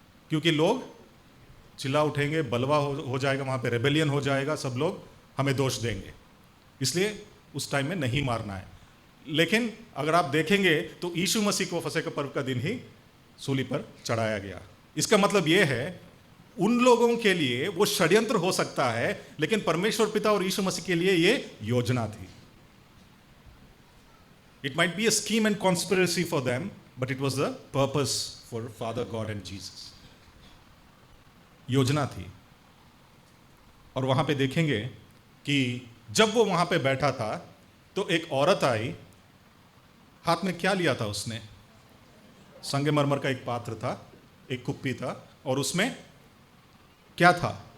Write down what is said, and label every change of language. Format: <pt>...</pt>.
<hi>क्योंकि लोग चिल्ला उठेंगे, बलवा हो जाएगा, वहाँ पे रेबेलियन हो जाएगा, सब लोग हमें दोष देंगे, इसलिए उस टाइम में नहीं मारना है। लेकिन अगर आप देखेंगे तो यीशु मसीह को फसह के पर्व का दिन ही सूली पर चढ़ाया गया। इसका मतलब यह है, उन लोगों के लिए वो षड्यंत्र हो सकता है, लेकिन परमेश्वर पिता और यीशु मसीह के लिए ये योजना थी।</hi> <en>It might be a scheme and conspiracy for them, but it was the purpose for Father God and Jesus.</en> <hi>योजना थी। और वहां पे देखेंगे कि जब वो वहां पे बैठा था तो एक औरत आई, हाथ में क्या लिया था उसने? संगमरमर का एक पात्र था, एक कुप्पी था, और उसमें क्या था?</hi>